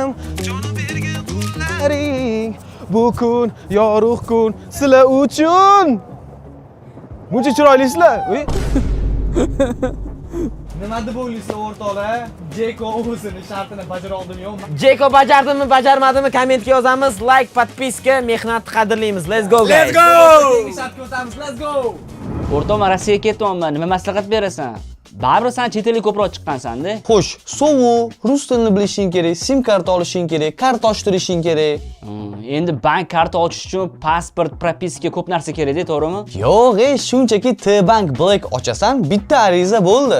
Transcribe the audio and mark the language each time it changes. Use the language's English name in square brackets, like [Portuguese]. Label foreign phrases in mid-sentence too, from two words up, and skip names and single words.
[Uzbek] Jonim bergan qo'llaring, bu kun yorug' kun sizlar uchun. Buncha chiroylisizlar. Nima deb o'ylaysiz o'rtoqlar? Jeko o'zini shartini bajara oldimi yo'qmi? Jeko bajardimi, bajarmadimi kommentga yozamiz. Like, podpiska, mehnat qadrlaymiz. [English] Let's go guys. Let's go! [Uzbek] Shartga o'tamiz. [English] Let's go! [Uzbek] O'rtoq, men Rossiyaga ketyapman. Nima maslahat berasan? Baribir sen chet elga ko'proq chiqqansanda. Xo'sh, so'vu, rus tilini bilishing kerak, sim karta olishing kerak, karta ochtirishing kerak. Endi bank karta ochish uchun pasport, propiska ko'p narsa kerak-da, to'g'rimi? Yo'q, shunchaki T-Bank Black ochasan, bitta ariza bo'ldi.